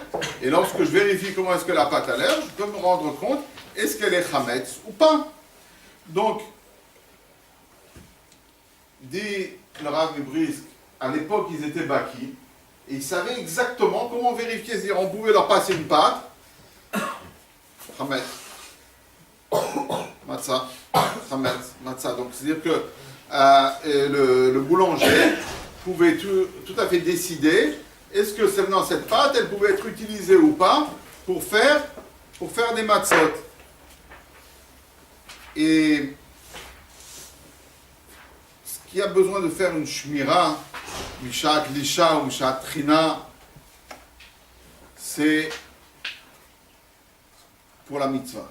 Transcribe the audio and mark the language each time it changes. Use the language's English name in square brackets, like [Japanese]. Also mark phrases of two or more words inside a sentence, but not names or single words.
[French] Et lorsque je vérifie comment est-ce que la pâte a l'air, je peux me rendre compte est-ce qu'elle est chametz ou pas. Donc, dit le Rav Brisk, à l'époque ils étaient baki, et ils savaient exactement comment vérifier. C'est-à-dire, on pouvait leur passer une pâte, [Hebrew] חמץ, מצה, חמץ, מצה. [French] Donc, c'est-à-dire que le boulanger pouvait tout à fait décider est-ce que cette pâte, elle pouvait être utilisée ou pas pour faire des matzot. Et ce qui a besoin de faire une [Hebrew] שמירה, משעת לישה [French] ou [Hebrew] משעת טחינה, [French] c'est pour la mitzvah.